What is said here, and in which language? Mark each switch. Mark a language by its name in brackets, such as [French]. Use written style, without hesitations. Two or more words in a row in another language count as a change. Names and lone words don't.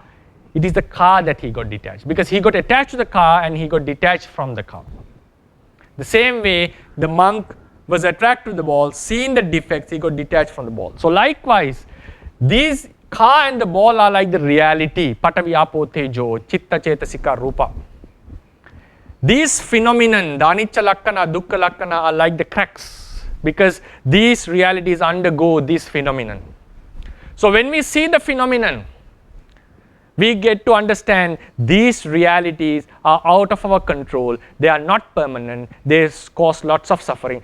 [English] It is the car that he got detached, because he got attached to the car and he got detached from the car. The same way, the monk was attracted to the ball, seeing the defects, he got detached from the ball. So likewise, these car and the ball are like the reality, [Pali] patavi apo tejo, chitta cetasika rupa. [English] These phenomenon, the [Pali] anicca lakkana, dukkha lakkana, [English] are like the cracks, because these realities undergo this phenomenon. So when we see the phenomenon, we get to understand these realities are out of our control, they are not permanent, they cause lots of suffering.